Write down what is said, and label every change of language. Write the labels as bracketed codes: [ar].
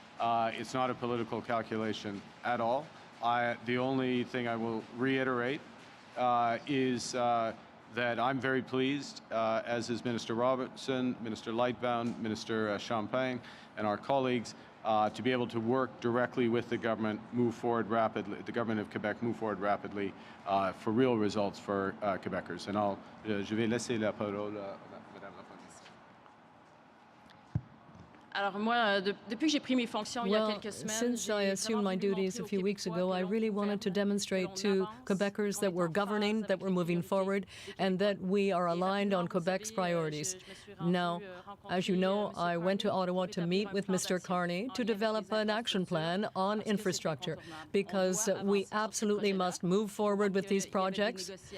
[en] It's not a political calculation at all. The only thing I will reiterate is that I'm very pleased, as is Minister Robertson, Minister Lightbound, Minister Champagne, and our colleagues, to be able to work directly with the government, move forward rapidly, the government of Quebec move forward rapidly for real results for Quebecers. [fr] And je vais laisser la parole à Madame la Première. Alors moi, depuis que j'ai pris mes fonctions il y a quelques semaines, [en] since I assumed my duties a few weeks ago, I really wanted to demonstrate to Quebecers that we're governing, that we're moving forward, and that we are aligned on Quebec's priorities. Now, as you know, I went to Ottawa to meet with Mr. Carney to develop an action plan on infrastructure, because we absolutely must move forward with these projects.